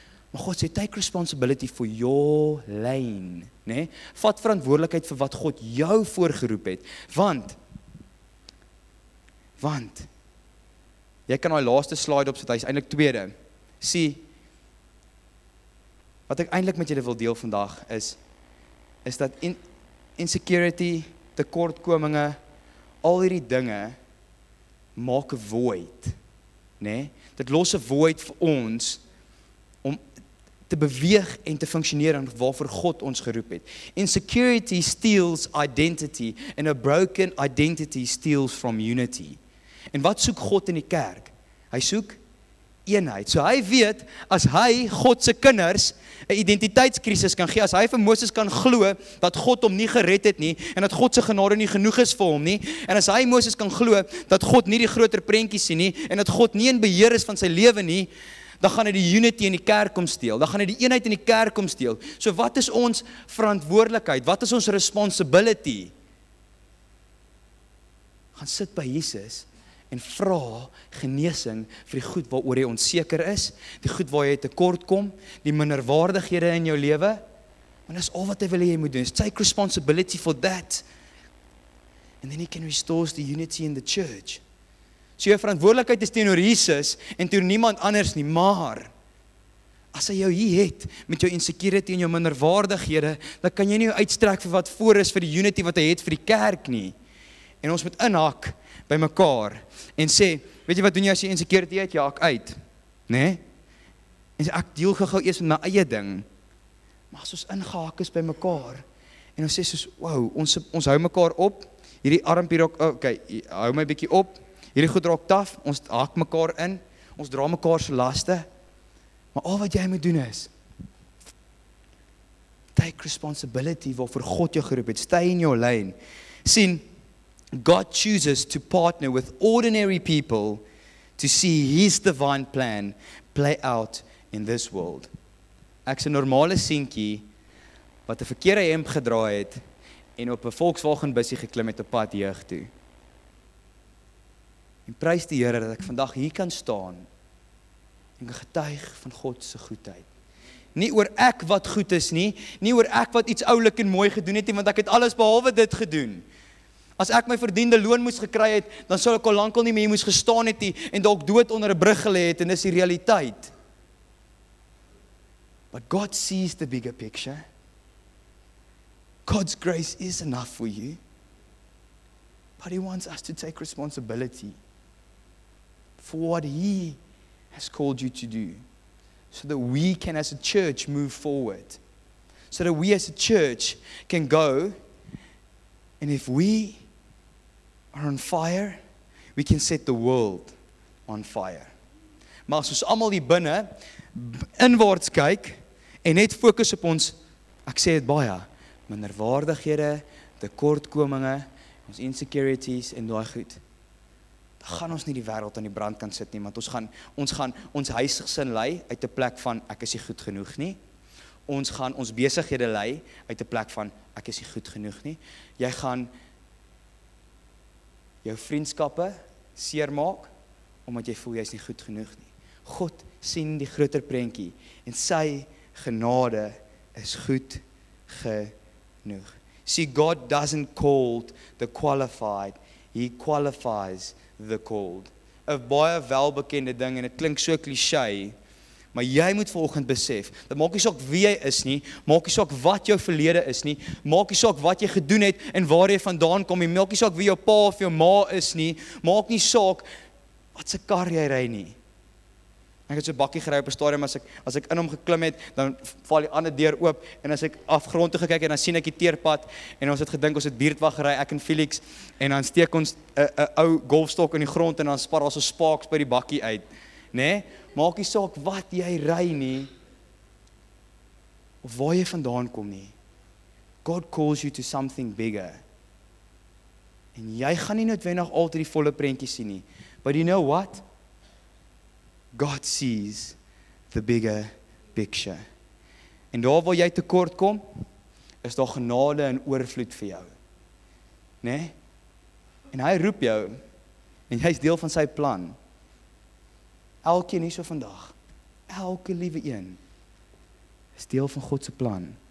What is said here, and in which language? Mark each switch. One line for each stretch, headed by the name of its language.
Afrikaans: Maar God sê,
English: take responsibility for your lane.
Afrikaans: Nee? Vat verantwoordelikheid vir wat God jou voorgeroep het. Want, jy kan daai laaste slide opsit, hy is eintlik tweede. Sien, wat ek eintlik met julle wil deel vandag is dat insecurity, tekortkominge, al hierdie dinge maak 'n void, né? Dit los 'n void vir ons om te beweeg en te funksioneer en waarvoor God ons geroep het.
English: Insecurity steals identity and a broken identity steals from unity.
Afrikaans: En wat soek God in die kerk? Hy soek eenheid. So hy weet, as hy God se kinders 'n identiteitskrisis kan gee, as hy vir Moses kan glo dat God hom nie gered het nie, en dat God se genade nie genoeg is vir hom nie, en as hy Moses kan glo dat God nie die groter prentjie sien nie, en dat God nie in beheer is van sy lewe nie, dan gaan hy die unity in die kerk kom steel, dan gaan hy die eenheid in die kerk kom steel. So wat is ons verantwoordelikheid? Wat is ons responsibility? Gaan sit by Jesus en vra genesing vir die goed waaroor jy onseker is, die goed waar jy tekort kom, die minderwaardighede in jou lewe. Want dis al wat hy wil hê jy moet doen.
English: Take responsibility for that. And then he can restore the unity in the church.
Afrikaans: So jou verantwoordelikheid is teenoor Jesus en teenoor niemand anders nie, maar as hy jou hier het met jou insecurity en jou minderwaardighede, dan kan jy nie uitstrek vir wat voor is vir die unity wat hy het vir die kerk nie. En ons moet inhak by mekaar en sê, weet jy wat doen jy as jy insecurity het? Ja, ek uit, né? En sê, ek deel gou eers met my eie ding, maar as ons ingehak is by mekaar, en ons sê soos, wow, ons hou mekaar op, hierdie armpie raak, okay, hou my bietjie op, hierdie goed raak taf, ons hak mekaar in, ons dra mekaar se laste, maar al wat jy moet doen is,
English: take responsibility
Afrikaans: waarvoor God jou geroep het,
English: stay in your lane. Sien, God chooses to partner with ordinary people to see His divine plan play out in this world.
Afrikaans: Ek's 'n normale seentjie wat 'n verkeerde hemp gedra het en op 'n Volkswagen bussie geklim het op pad jeug toe. En prys die Here dat ek vandag hier kan staan en getuig van God se goedheid. Nie oor ek wat goed is nie oor ek wat iets oulik en mooi gedoen het nie, want ek het alles behalwe dit gedoen. As ek my verdiende loon moes gekry het, dan sou ek al lankal nie meer moes gestaan het nie en dalk dood onder 'n brug gelê het, en dis die realiteit.
English: But God sees the bigger picture. God's grace is enough for you. But He wants us to take responsibility for what He has called you to do, so that we can as a church move forward, so that we as a church can go, and if we are on fire, we can set the world on fire.
Afrikaans: Maar as ons almal hier binne inwaarts kyk en net fokus op ons, ek sê dit baie, minderwaardighede, tekortkominge, ons insecurities en daai goed, dan gaan ons nie die wêreld aan die brand kan sit nie, want ons gaan ons huisgesin lei uit 'n plek van ek is nie goed genoeg nie. Ons gaan ons besighede lei uit 'n plek van ek is nie goed genoeg nie. Jy gaan jou vriendskappe seermaak omdat jy voel jy's nie goed genoeg nie. God sien die groter prentjie en sy genade is goed genoeg.
English: See, God doesn't call the qualified, He qualifies the called.
Afrikaans: 'n baie welbekende ding en dit klink so cliché, maar jy moet vanoggend besef, dat maak nie saak wie jy is nie, maak nie saak wat jou verlede is nie, maak nie saak wat jy gedoen het en waar jy vandaan kom nie, maak nie saak wie jou pa of jou ma is nie, maak nie saak wat se kar jy ry nie. Ek het so 'n bakkie gery op 'n stadium, as ek in hom geklim het, dan val die ander deur oop, en as ek afgrond toe gekyk het, dan sien ek die teerpad, en ons het gedink, ons het buurtwag gery, ek en Felix, en dan steek ons 'n ou golfstok in die grond, en dan spar ons so sparks by die bakkie uit, né? Maak nie saak wat jy ry nie, of waar jy vandaan kom nie.
English: God calls you to something bigger.
Afrikaans: En jy gaan nie noodwendig altyd die volle prentjie sien nie,
English: but you know what? God sees the bigger picture.
Afrikaans: En daar waar jy tekort kom, is daar genade en oorvloed vir jou. Né? En hy roep jou, en jy is deel van sy plan. Elkeen hier so vandag, elke liewe een, is deel van God se plan.